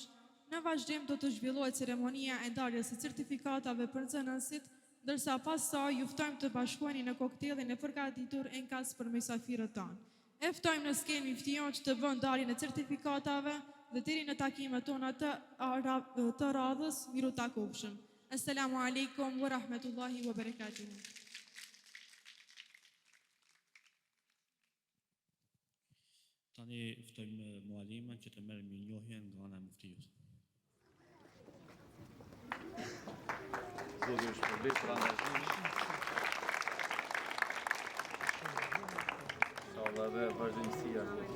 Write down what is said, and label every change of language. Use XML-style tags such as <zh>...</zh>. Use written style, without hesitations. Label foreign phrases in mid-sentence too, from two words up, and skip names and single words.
<sq>Në vazhdim do të zhvillohet ceremonia e ndarjes së certifikatave për nxënësit, ndërsa pas saj ju ftojmë të bashkoheni në koktelin e përgatitur enkas për mysafirët tanë. E ftojmë në skenë miftion që të bëjnë ndarjen e certifikatave dhe deri në takimet tona të radhës, miru takofshëm.</sq> <ar>السلام عليكم ورحمة الله وبركاته.</ar> <sq>Tani ftojmë mualimen që të merë mirënjohjen nga ana e muftijut. Zoti ju shpërblet për angazhimin. Inshallah dhe vazhdimësia.</sq>